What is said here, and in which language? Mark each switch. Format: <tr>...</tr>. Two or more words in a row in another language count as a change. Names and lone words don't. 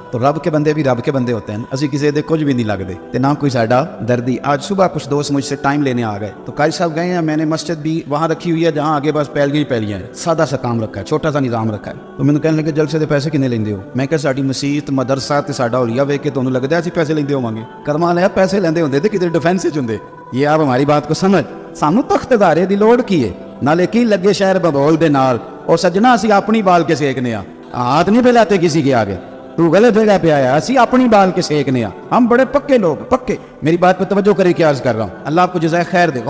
<ur>تو رب کے بندے بھی رب کے بندے ہوتے ہیں,</ur> <pa>اسی کسی دے کچھ بھی نہیں لگتے تے نہ کوئی ساڈا دردی.</pa> <ur>آج صبح کچھ دوست مجھ سے ٹائم لینے آ گئے تو قاری صاحب گئے ہیں, میں نے مسجد بھی وہاں رکھی ہوئی ہے جہاں آگے بس پیلیاں ہیں, سادہ سا کام رکھا ہے, چھوٹا سا نظام رکھا ہے. تو میں نے</ur> <pa>کہنے لگے جلسے دے پیسے کنے لیندے ہو؟ میں کہ ساڈی مسجد مدرسہ تے ساڈا اولیاء ویکھ کے تانوں لگدا اسی پیسے لیندے ہوواں گے. کرمان ہے پیسے لیندے ہوندے تے کدھر ڈیفینس وچ ہوندے.</pa> <ur>یہ آپ ہماری بات کو سمجھ,</ur> <pa>سانو تخت ادارے دی لوڑ کی ہے, نالے کی لگے شہر ببول دے نال. اور سجنا اسی اپنی بال کے سیکنے آ,</pa> <ur>ہاتھ نہیں پھیلاتے کسی کے آگے, تو غلط جگہ پہ آیا,</ur> <pa>اسی اپنی بال کے سیکنے آ.</pa> <ur>ہم بڑے پکے لوگ, پکے. میری بات پہ توجہ کرے کہ عرض کر رہا ہوں, اللہ آپ کو جزائے خیر دے.</ur>